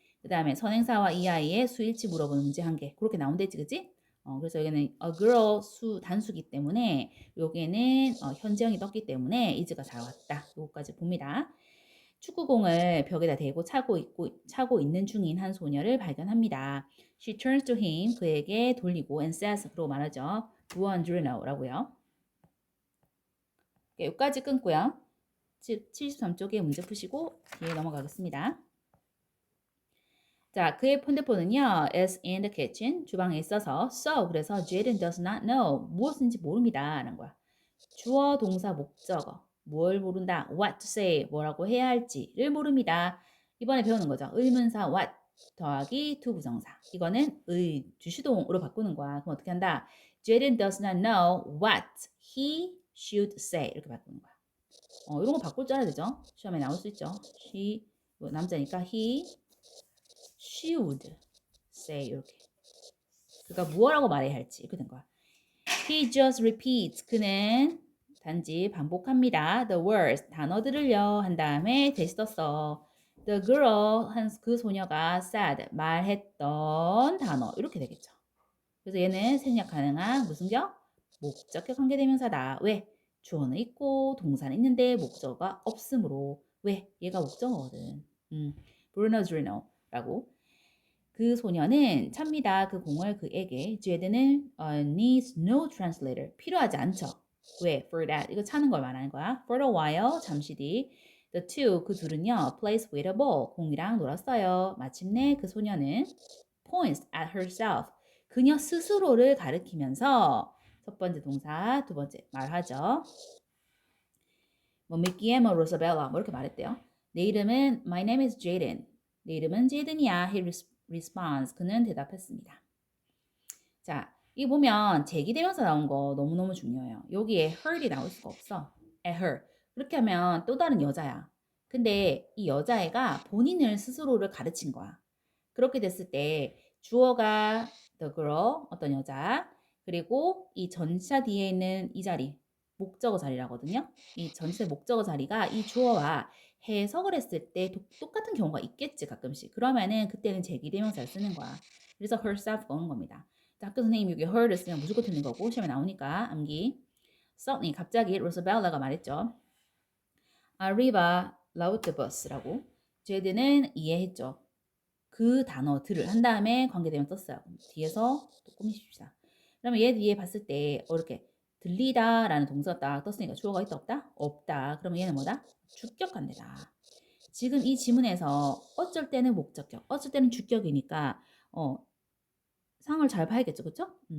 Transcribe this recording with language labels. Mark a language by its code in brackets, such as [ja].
[ko] 그 다음에 선행사와 이 아이의 수일치 물어보는 문제 한 개. 그렇게 나온댔지, 그치? 그래서 여기는 a girl 단수기 때문에 여기에는 현재형이 떴기 때문에 is가 잘 왔다. 요거까지 봅니다. 축구공을 벽에다 대고 차고 있는 중인 한 소녀를 발견합니다. [en] She turns to him, [ko] 그에게 돌리고 [en] and says, [ko] 그러고 말하죠. [en] Do you want to know라고요. [ko] 여기까지 끊고요. 73쪽에 문제 푸시고 뒤에 넘어가겠습니다. 자, 그의 핸드폰은요, [en] is in the kitchen, [ko] 주방에 있어서, [en] so, 그래서 Jaden does not know, [ko] 무엇인지 모릅니다. 라는 거야. 주어, 동사, 목적어, 뭘 모른다, [en] what to say, [ko] 뭐라고 해야 할지를 모릅니다. 이번에 배우는 거죠. 의문사 what 더하기 to 부정사. 이거는 주시동으로 바꾸는 거야. 그럼 어떻게 한다? [en] Jaden does not know what he should say. [ko] 이렇게 바꾸는 거야. 이런 거 바꿀 줄 알아야 되죠. 시험에 나올 수 있죠. [en] She, [ko] 남자니까 [en] he should say 이렇게. [ko] 그가 무엇라고 말해야 할지 이렇게 된 거야. [en] He just repeats. [ko] 그는 단지 반복합니다. [en] The words [ko] 단어들을요 한 다음에 대시 썼어. [en] The girl [ko] 그 소녀가 said 말했던 단어 이렇게 되겠죠. 그래서 얘는 생략 가능한 무슨 격? 목적격 관계대명사다. 왜? 주어는 있고 동사는 있는데 목적어가 없으므로. 왜? 얘가 목적어거든. [it] Bruno Drino라고. [ko] 그 소녀는 찹니다. 그 공을 그에게. [en] 제드는 needs no translator. [ko] 필요하지 않죠. 왜? [en] For that. [ko] 이거 차는 걸 말하는 거야. [en] For a while. [ko] 잠시 뒤. [en] The two. [ko] 그 둘은요. [en] plays with a ball. [ko] 공이랑 놀았어요. 마침내 그 소녀는 [en] points at herself. [ko] 그녀 스스로를 가리키면서 첫 번째 동사, 두 번째 말하죠. 뭐 미키에모 로사벨라 뭐 이렇게 말했대요. 내 이름은 [en] My name is Jaden. [ko] 내 이름은 제이든이야. [en] He responds. [ko] 그는 대답했습니다. 자, 이 보면 제기대명사 나온 거 너무너무 중요해요. 여기에 her이 나올 수가 없어. [en] at her. [ko] 그렇게 하면 또 다른 여자야. 근데 이 여자애가 본인을 스스로를 가르친 거야. 그렇게 됐을 때 주어가 the girl, 어떤 여자, 그리고 이 전치사 뒤에 있는 이 자리, 목적어 자리라거든요. 이 전치사 목적어 자리가 이 주어와 해석을 했을 때 똑같은 경우가 있겠지 가끔씩. 그러면은 그때는 제기대명사를 쓰는 거야. 그래서 herself가 오는 겁니다. 학교 선생님이 여기 her를 쓰면 무조건 틀린 거고 시험에 나오니까 암기. Suddenly 갑자기 로사벨라가 말했죠. [it] Arriba l'autobus라고. [ko] 제드는 이해했죠. 그 단어들을 한 다음에 관계대명 썼어요. 뒤에서 또 꾸미십시다. 그러면 얘 뒤에 봤을 때 이렇게 들리다 라는 동사가 딱 떴으니까 주어가 있다 없다? 없다. 그러면 얘는 뭐다? 주격관계다. 지금 이 지문에서 어쩔 때는 목적격, 어쩔 때는 주격이니까 상을 잘 봐야겠죠. 그쵸?